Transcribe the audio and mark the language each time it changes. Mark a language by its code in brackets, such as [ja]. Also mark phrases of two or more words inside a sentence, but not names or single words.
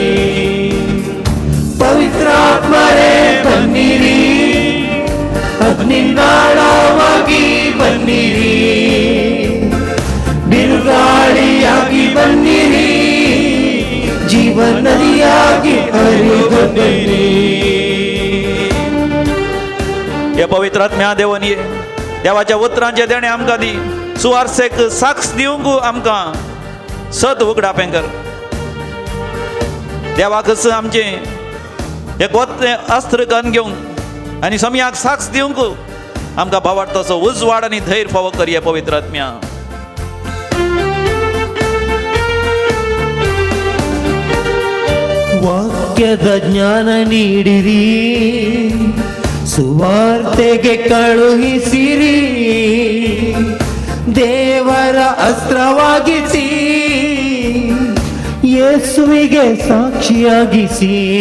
[kn] ಪವಿತ್ರಾತ್ಮರೇ ಬನ್ನಿರಿ, ಅಗ್ನಿನಾಳವಾಗಿ ಬನ್ನಿರಿ, ಬಿರುಗಾಳಿಯಾಗಿ ಬನ್ನಿರಿ, ಜೀವನ ನದಿಯಾಗಿ ಹರಿದು ಬನ್ನಿರಿ. [kok] हे पवित्र आत्म्या देवन ये देवाच्या उतरांचे देणे आमकां दी. सुवार्सेक साक्ष दिवंक आमकां सत उगडापें कर. देवाकच आमचे एक वत्ते अस्त्र करून घेऊन आणि समयाक साक्ष दिवंक आमकां भावार्थ तसो उजवाड आणि धैर्य फावो करिये पवित्र आत्म्या. [kn] ವಾಕ್ಯದ ಜ್ಞಾನ ನೀಡಿರಿ, ಸುವಾರ್ತೆಗೆ ಕಳುಹಿಸಿರಿ, ದೇವರ ಅಸ್ತ್ರವಾಗಿಸಿ, ಯೇಸುವಿಗೆ ಸಾಕ್ಷಿಯಾಗಿಸಿ.